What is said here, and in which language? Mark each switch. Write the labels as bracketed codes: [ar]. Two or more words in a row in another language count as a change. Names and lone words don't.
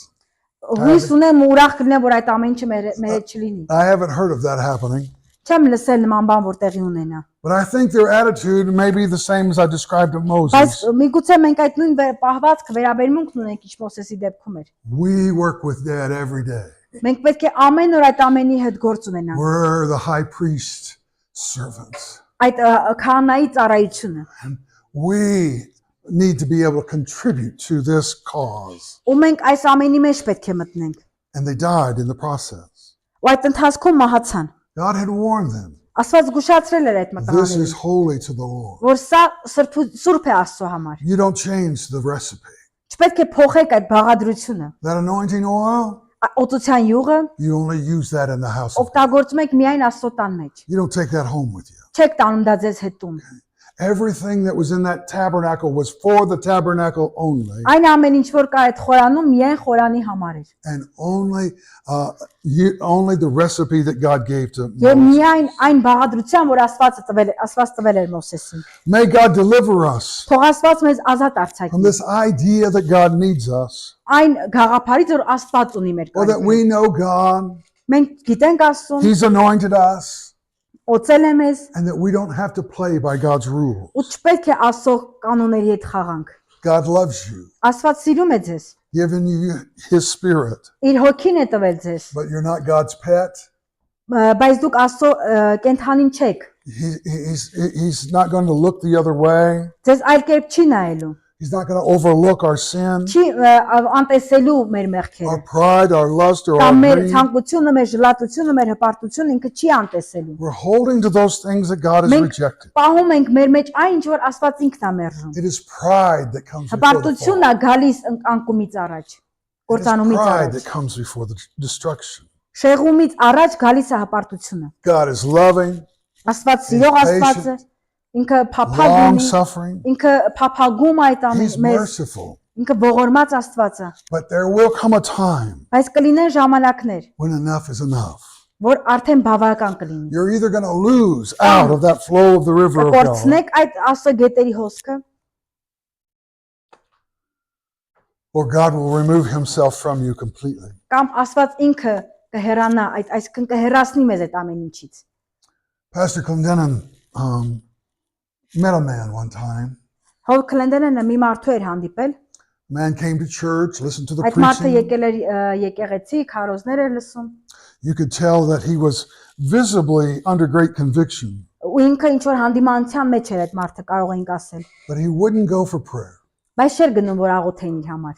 [hy] Հույս ունեմ ու ուրախ կլինեմ, որ այդ ամեն ինչը մեր հետ չլինի։ [en] I haven't heard of that happening. [hy] Չեմ լսել նման բան, որ տեղի ունենա։ [en] But I think their attitude may be the same as I described of [hy] Բայց [en] Moses. [hy] միգուցե մենք այդ նույն պահվածքը վերաբերմունքն ունենք, ինչ Մովսեսի դեպքում էր։ [en] We work with Dad every day. [hy] Մենք պետք է ամեն օր այդ ամենի հետ գործ ունենանք։ [en] We're the high priest servants. [hy] Այդ քահանայի ծառայությունը։ [en] We need to be able to contribute to this cause. [hy] Ու մենք այս ամենի մեջ պետք է մտնենք։ [en] And they died in the process. [hy] Ու այդ ընթացքում մահացան։ [en] God had warned them. [hy] Աստված զգուշացրել էր այդ [en] This is [hy] մտահաններին, [en] holy to the Lord. [hy] որ սա սուրբ է Աստծո համար։ [en] You don't change the recipe. [hy] Չպետք է փոխեք այդ բաղադրությունը։ [en] That anointing oil, [hy] Օծության յուղը [en] you only use that in the house of God. [hy] օգտագործում եք միայն Աստծո տան մեջ։ [en] You don't take that home with you. [hy] Չեք տանում դա ձեզ հետ տուն։ [en] Everything that was in that tabernacle was for the tabernacle only, [hy] Այն ամեն ինչ որ կա այդ խորանում միայն խորանի համար էր։ [en] and only the recipe that God gave to [hy] Եվ [en] Moses. [hy] միայն այն բաղադրության, որ Աստված տվել էր Մովսեսին։ [en] May God deliver us [hy] Թող Աստված մեզ ազատ [en] from [hy] արձակի։ [en] this idea that God needs us, [hy] Այն գաղափարից, որ Աստված ունի մեր [en] or that we [hy] կարիքները։ [en] know God, [hy] Մենք գիտենք Աստծուն, [en] He's anointed us, [hy] օծել է մեզ, [en] and that we don't have to play by God's rules. [hy] ու չպետք է Աստծո կանոնների հետ խաղանք։ [en] God loves you, [hy] Աստված սիրում է ձեզ, [en] given you His Spirit, [hy] իր հոգին է տվել ձեզ, [en] but you're not God's pet. [hy] բայց դուք Աստծո կենթանին չեք։ [en] He's not going to look the other way. [hy] Ձեզ այլ կերպ չի նայելու, [en] He's not going to overlook our sin, [hy] չի անտեսելու մեր մեղքերը։ [en] our pride, our lust, or our [hy] Կամ մեր [en] greed. [hy] ցանկությունը, մեր ժլատությունը, մեր հպարտությունը ինքը չի անտեսելու։ [en] We're holding to those things that God has [hy] Մենք [en] rejected. [hy] պահում ենք մեր մեջ այն ինչ որ Աստված ինքն է մերժում։ [en] It is pride that comes before the fall. [hy] Հպարտությունն է գալիս անկումից առաջ, [en] It is [hy] կործանումից [en] pride [hy] առաջ։ [en] that comes before the destruction. [hy] Շեղումից առաջ գալիս է հպարտությունը։ [en] God is loving, [hy] Աստված սիրող Աստված է, ինքը փափագ [en] long [hy] ունի, [en] suffering. [hy] ինքը փափագում այդ [en] He's [hy] ամեն մեզ, [en] merciful. [hy] ինքը ողորմած Աստված է։ [en] But there will come a time [hy] Բայց կլինեն ժամանակներ, [en] when enough is enough. [hy] որ արդեն բավական կլինի։ [en] You're either going to lose out of that flow of the river of God, [hy] Կկորցնեք այդ Աստծո գետերի հոսքը, [en] or God will remove Himself from you completely. [hy] կամ Աստված ինքը կհեռանա, այսինքն կհեռացնի մեզ այդ ամեն ինչից։ [en] Pastor Clendenin met a man one time. [hy] Հով Քլենդենը մի մարդու էր հանդիպել, [en] Man came to church, listened to the [hy] այդ մարդը [en] preaching. [hy] եկել էր եկեղեցի, քարոզներ էր լսում, [en] You could tell that he was visibly under great conviction, [hy] ու ինքը ինչ որ հանդիմանության մեջ էր այդ մարդը, կարող ենք ասել, [en] but he wouldn't go for prayer. [hy] բայց չէր գնում որ աղոթեին իր համար։